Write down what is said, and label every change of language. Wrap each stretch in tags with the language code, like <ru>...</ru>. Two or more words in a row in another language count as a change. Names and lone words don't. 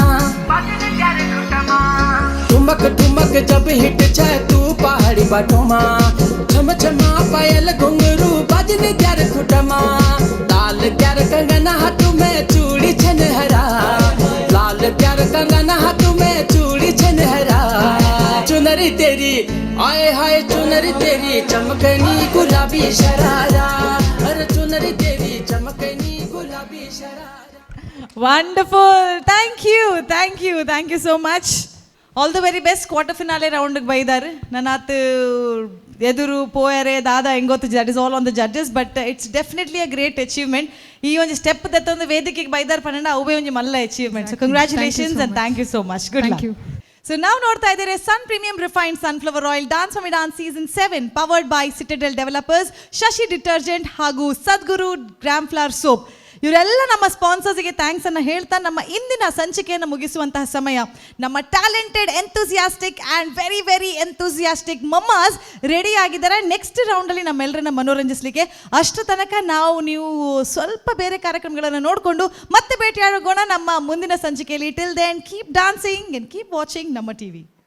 <gbm>ठुमक ठुमक जब हिट छे तू पहाड़ी बटोमा छम छमा पायल घुंघरू बाजने त्यारे खुटमा लाल प्यार कंगना हाथ में चूड़ी छनहरा लाल प्यार कंगना हाथ में चूड़ी छनहरा चुनरी तेरी आए हाय चुनरी तेरी चमकनी गुलाबी शरारा अरे चुनरी तेरी चमकनी गुलाबी शरारा</gbm> <en>wonderful thank you so much all the very best quarter finale</en> <tcy>ರೌಂಡ್ಗೆ ಬೈದಾರೆ ನನ್ನಾತು ಎದುರು ಪೋಯರೆ ದಾದ ಹೆಂಗೊತ್ತು</tcy> <en>that is all on the judges but it's definitely a great achievement</en> <tcy>ಈ ಒಂದು ಸ್ಟೆಪ್ ದತ್ತೊಂದು ವೇದಿಕೆಗೆ ಬೈದಾರೆ ಪನ್ನಡ ಅವೇ ಒಂದು ಮಲ್ಲ ಅಚೀವ್ಮೆಂಟ್</tcy> <en>so congratulations and thank you so much good luck</en> <tcy>ಸೊ ನಾವು</tcy> <kn>ನೋಡ್ತಾ ಇದ್ದೀರಿ ಸನ್ ಪ್ರೀಮಿಯಂ ರಿಫೈನ್ಡ್ ಸನ್ಫ್ಲವರ್ ಆಯಿಲ್ ಡಾನ್ಸ್ ಮಮ್ಮಿ ಡಾನ್ಸ್ ಸೀಸನ್ 7</kn> <en>powered by</en> <kn>ಸಿಟಡೆಲ್ ಡೆವಲಪರ್ಸ್ ಶಶಿ ಡಿಟರ್ಜೆಂಟ್ ಹಾಗೂ ಸದ್ಗುರು ಗ್ರಾಮ್ ಫ್ಲವರ್ ಸೋಪ್ ಇವರೆಲ್ಲ ನಮ್ಮ ಸ್ಪಾನ್ಸರ್ಸ್ಗೆ ಥ್ಯಾಂಕ್ಸ್ ಅನ್ನು ಹೇಳ್ತಾ ನಮ್ಮ ಇಂದಿನ ಸಂಚಿಕೆಯನ್ನು ಮುಗಿಸುವಂತಹ ಸಮಯ ನಮ್ಮ</kn> <en>talented enthusiastic and very very enthusiastic mammas</en> <kn>ರೆಡಿ ಆಗಿದ್ದಾರೆ ನೆಕ್ಸ್ಟ್ ರೌಂಡಲ್ಲಿ ನಮ್ಮೆಲ್ಲರನ್ನ ಮನೋರಂಜಿಸಲಿಕ್ಕೆ ಅಷ್ಟು ತನಕ ನೀವು ಸ್ವಲ್ಪ ಬೇರೆ ಕಾರ್ಯಕ್ರಮಗಳನ್ನು ನೋಡಿಕೊಂಡು ಮತ್ತೆ ಭೇಟಿಯಾಗೋಣ ನಮ್ಮ ಮುಂದಿನ ಸಂಚಿಕೆಯಲ್ಲಿ</kn> <en>till then keep dancing and keep watching</en> <kn>ನಮ್ಮ ಟಿವಿ</kn>